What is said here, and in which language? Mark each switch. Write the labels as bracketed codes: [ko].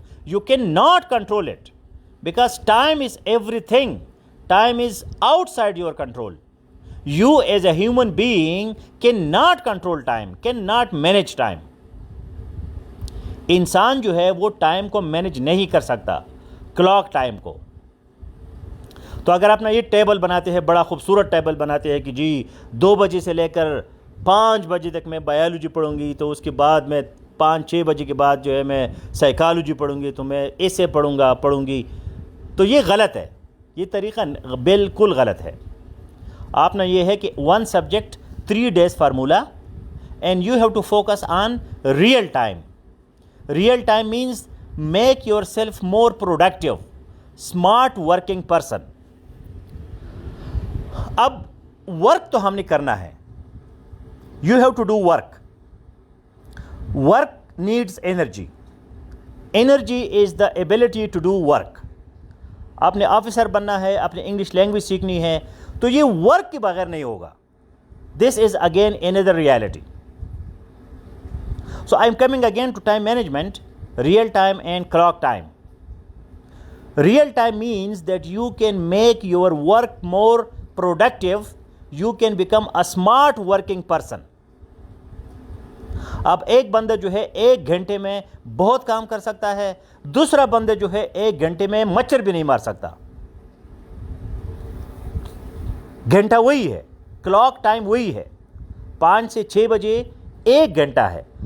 [en] You cannot control it because time is everything. Time is outside your control. You as a human being cannot control time, cannot manage time. [ur] انسان جو ہے وہ time کو manage نہیں کر سکتا, clock time کو. تو اگر آپ نے یہ ٹیبل بناتے ہیں, بڑا خوبصورت ٹیبل بناتے ہیں کہ جی 2 بجے سے لے کر 5 بجے تک میں بایولوجی پڑھوں گی, تو اس کے بعد میں 5-6 بجے کے بعد جو ہے میں سائیکالوجی پڑھوں گی, تو میں اسے پڑھوں گی, تو یہ غلط ہے. یہ طریقہ بالکل غلط ہے. آپ نے یہ ہے کہ 1 subject 3 days formula, [en] And you have to focus on real time. Real time means make yourself more productive, smart working person. [ur] اب ورک تو ہم نے کرنا ہے, [en] You have to do work. Work needs energy. Energy is the ability to do work. [ur] آپ نے officer بننا ہے, آپ نے انگلش لینگویج سیکھنی ہے, تو یہ ورک کے بغیر نہیں ہوگا. [en] This is again another reality. So I am coming again to time management, real time and clock time. Real time means that you can make your work more productive. You can become a smart working person. [ur] اب ایک بندہ جو ہے 1 گھنٹے میں بہت کام کر سکتا ہے, دوسرا بندہ جو ہے 1 گھنٹے میں مچھر بھی نہیں مار سکتا. گھنٹہ وہی ہے, کلاک ٹائم وہی ہے, 5 سے 6 بجے 1 گھنٹہ ہے.